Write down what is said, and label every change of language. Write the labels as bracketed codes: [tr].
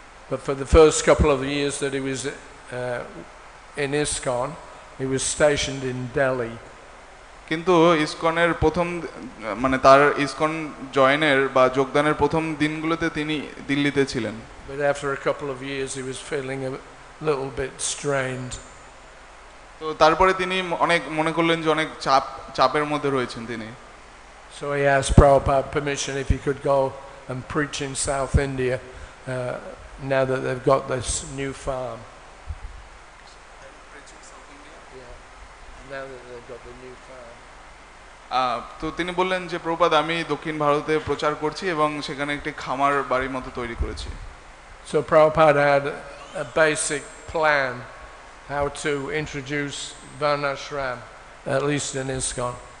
[en] But for the first couple of years that he was in ISKCON, he was stationed in Delhi. [bn] কিন্তু ইসকনের প্রথম মানে তার ISKCON জয়েনের বা যোগদানের প্রথম দিনগুলোতে তিনি দিল্লিতে ছিলেন। [en] But after a couple of years he was feeling a little bit strained. [bn] তো তারপরে তিনি অনেক মনে করলেন যে অনেক চাপের মধ্যে রয়েছেন তিনি। [en] So he asked Prabhupada permission if he could go and preach in South India now that they've got this new farm. Now that they've got the new farm. [bn] তো তিনি বললেন যে প্রভুপাদ আমি দক্ষিণ ভারতে প্রচার করছি এবং সেখানে একটি খামার বাড়ির মতো তৈরি করেছি। [en] So Prabhupada had a basic plan how to introduce Varnashram, at least in ISKCON.